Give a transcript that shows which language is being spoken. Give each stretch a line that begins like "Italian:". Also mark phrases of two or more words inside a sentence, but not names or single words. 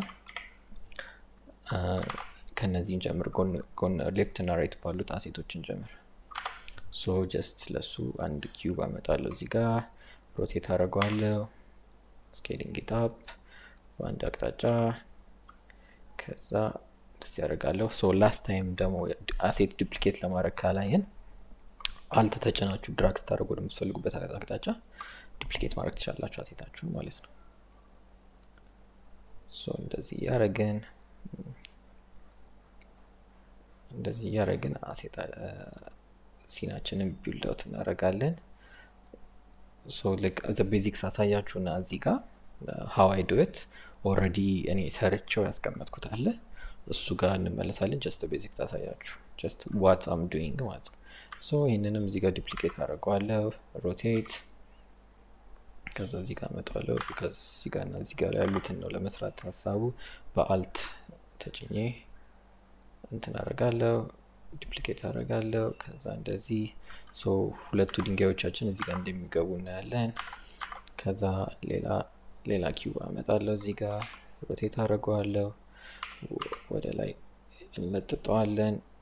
Amharic: ከነዚህ እንጀምር። ጎን ሌፍት እና ራይት ባሉት አሴቶችን ጀምር።
English: so just
Amharic: ለሱ አንድ ኪዩብ አመጣለሁ እዚህ ጋር ሮቴት አደርገዋለሁ።
English: scaling it up
Amharic: በአንድ አቅጣጫ ከዛ ደስ ያደርጋለሁ።
English: so last time
Amharic: ደግሞ
English: asset duplicate
Amharic: ለማድረግ ካላየን አልት ተጭናችሁ ድራግ ስታደርጉ ወደምትፈልጉበት አቅጣጫ ዱፕሊኬት ማድረግ ትችላላችሁ አሴታችሁን ማለት ነው። ሶ እንደዚህ ያረግን አሴት ሲናችንን ቢልድ አውት እናደርጋለን።
English: so like the basics
Amharic: አሳያችሁና እዚህ ጋር
English: how I do it
Amharic: ኦልሬዲ እኔ ሰርቼው ያስቀመጥኩት አለ እሱ ጋር እንመለሳለን።
English: just basics
Amharic: አሳያችሁ
English: just what I'm doing
Amharic: ማለት ነው። ሶ ይሄንንም እዚህ ጋር ዱፕሊኬት አደርገዋለሁ ሮቴት ከዛ እዚህ ጋር መጣለው because እዚህ ጋር እና እዚህ ጋር ያሉትን ነው ለመስራት ሐሳቡ። በአልት ተጭኜ እንትን አደርጋለሁ ዱፕሊኬት አደርጋለሁ ከዛ እንደዚህ። ሶ ሁለቱ ድንጋዮቻችን እዚህ ጋር እንደሚገቡ እናያለን። ከዛ ሌላ ኪዩብ አመጣለሁ እዚህ ጋር ሮቴት አደርገዋለሁ ወደ ላይ እንለጥጠዋለን